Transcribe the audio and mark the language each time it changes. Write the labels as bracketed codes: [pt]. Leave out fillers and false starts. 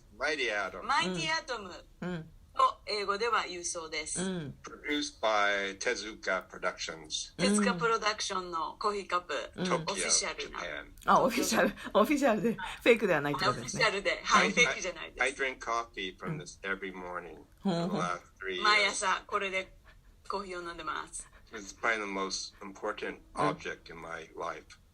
[ja] マイティアトムと英語では言うそうです。 [en] Produced by Tezuka Productions。 [ja] 手塚プロダクションのコーヒーカップ、オフィシャルな。オフィシャルで、フェイクではないってことですね。オフィシャルで、はい、フェイクじゃないです。 [en] I drink coffee from this every morning for the last 3 years. [ja] 毎朝これでコーヒーを飲んでます。 [en] It's probably the most important object in my life.